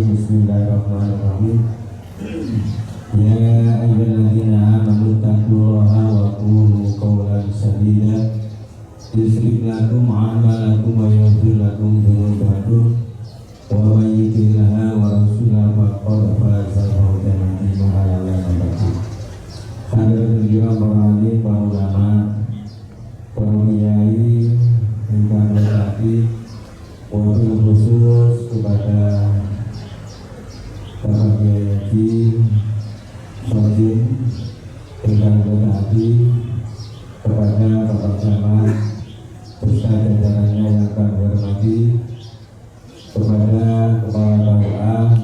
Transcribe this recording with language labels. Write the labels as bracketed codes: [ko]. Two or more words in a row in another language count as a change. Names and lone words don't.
[ar] بسم الله الرحمن الرحيم. يا أيها الذين آمنوا اتقوا الله وقولوا قولا سديدا يصلح لكم أعمالكم ويغفر لكم ذنوبكم ومن يطع الله ورسوله فقد فاز فوزا عظيما. حاضرين كرام, [id] para alim, para ulama, para kiai, [jv] ingkang berkati, [ar] وبالخصوص [id] kepada Bapak Kiai Sodim dengan berhati kepada Bapak Camat beserta jajarannya yang kami hormati, kepada Kepala KUA